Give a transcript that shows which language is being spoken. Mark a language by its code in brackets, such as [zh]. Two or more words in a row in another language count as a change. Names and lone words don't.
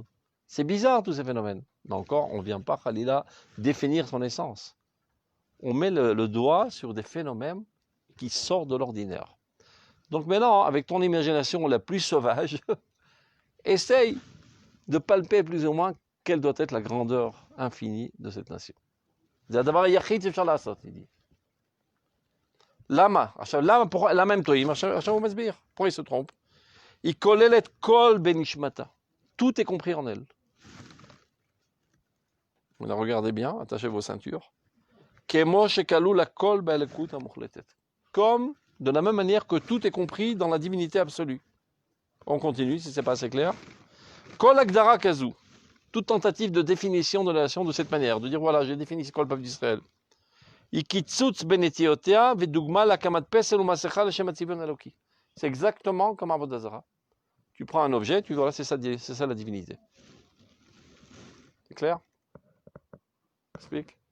[fr] C'est bizarre tous ces phénomènes. Mais encore, on ne vient pas, Khalila, définir son essence. On met le doigt sur des phénomènes qui sortent de l'ordinaire. Donc maintenant, avec ton imagination la plus sauvage, essaye de palper plus ou moins quelle doit être la grandeur infinie de cette nation. [he] זה הדבר היחיד שאפשר לעשות, [fr] il dit. [he] למה? עכשיו, למה הם טועים? עכשיו הוא מסביר. [fr] Pourquoi il se trompe? [he] היא כוללת כל בנשמתה. [fr] Tout est compris en elle. Regardez bien, attachez vos ceintures. [he] כמו שכלול הכל באלוקות המוחלטת. [fr] Comme, de la même manière que tout est compris dans la divinité absolue. On continue, si ce n'est pas assez clair. [he] כל הגדרה כזו. [fr] Toute tentative de définition de la nation de cette manière, de dire voilà, j'ai défini c'est quoi le peuple d'Israël. C'est exactement comme [he] עבודה זרה. [fr] Tu prends un objet, tu vois, c'est ça la divinité. C'est clair? Explique.